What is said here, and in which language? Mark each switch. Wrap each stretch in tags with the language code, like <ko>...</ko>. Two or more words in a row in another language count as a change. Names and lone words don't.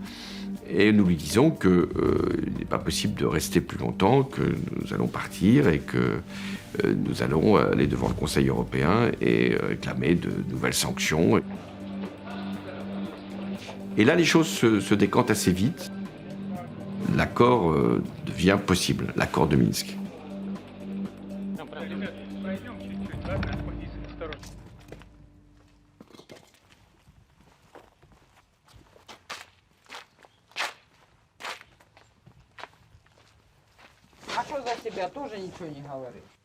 <fr>Et nous lui disons qu'il n'est pas possible de rester plus longtemps, que nous allons partir et que nous allons aller devant le Conseil européen et réclamer de nouvelles sanctions. Et là, les choses se décantent assez vite. L'accord devient possible, l'accord de Minsk.</fr> <ru>А что за тебя тоже ничего не говоришь?</ru>